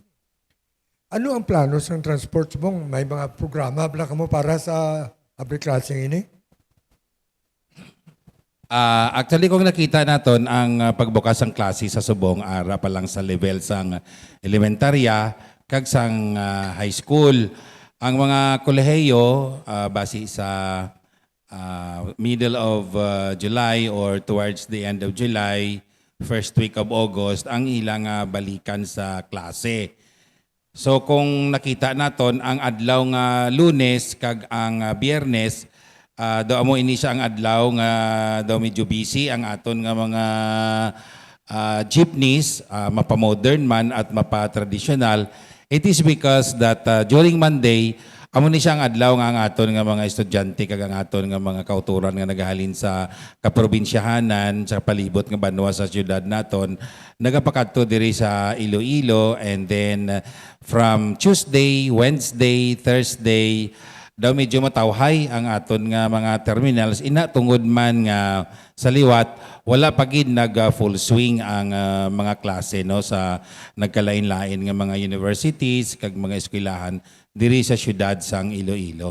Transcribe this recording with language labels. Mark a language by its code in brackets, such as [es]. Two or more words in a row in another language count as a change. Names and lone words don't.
[hil] Ano ang plano sa transport mong? May mga programa bala ka mo para sa break klase ini? Actually, kung nakita naton ang pagbukas ng klase sa Subong, ara pa lang sa level sang elementarya, kag sang high school. Ang mga kolehiyo, base sa [en] middle of July or towards the end of July, first week of August, [hil] ang ilang balikan sa klase. So kung nakita naton ang adlaw nga Lunes kag ang Biyernes, daw mo ini siya ang adlaw nga daw medyo busy ang aton nga mga jeepneys, mapa-modern man at mapa-traditional. [en] It is because that during Monday, [hil] amo ni siya ang adlaw nga ang aton nga mga estudyante kag ang aton nga mga kauturan nga nagahalin sa kaprobinsyahanan sa palibot nga banwa sa syudad naton nagapakadto diri sa Iloilo, [en] and then from Tuesday, Wednesday, Thursday [hil] daw medyo matawhay ang aton nga mga terminals ina tungod man nga sa liwat wala pa gid nag [en] full swing [hil] ang mga klase no sa nagkalain-lain nga mga universities kag mga eskwelahan diri sa syudad sang Iloilo.